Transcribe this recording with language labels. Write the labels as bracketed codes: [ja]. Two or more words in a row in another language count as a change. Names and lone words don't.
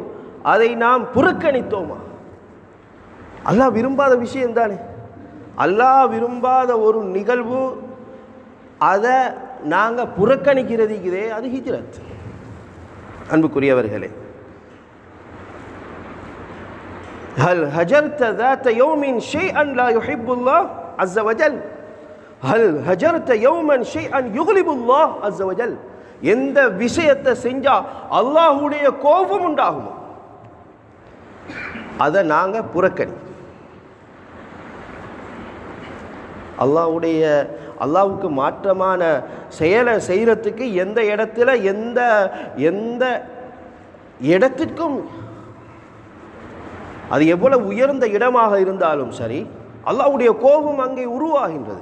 [ta] அதை நாம் புறக்கணித்தோமா? அல்லாஹ் விரும்பாத விஷயம் தானே. அல்லாஹ் விரும்பாத ஒரு நிகழ்வு, அதை நாங்கள் புறக்கணிக்கிறதுக்குதே, அது ஹிஜ்ரத். [ar] அன்புக்குரியவர்களே, هل هجرت ذات يوم شيئا لا يحب الله عز وجل هل هجرت يوما شيئا يغلب الله عز وجل, [ta] எந்த விஷயத்தை செஞ்சா அல்லாஹ்வுடைய கோபம் உண்டாகுமோ அதை நாங்கள் புறக்கணி. அல்லாஹ்வுக்கு மாற்றமான செயலை செய்கிறதுக்கு எந்த இடத்துல எந்த இடத்திற்கும், அது எவ்வளவு உயர்ந்த இடமாக இருந்தாலும் சரி, அல்லாஹ்வுடைய கோபம் அங்கே உருவாகின்றது.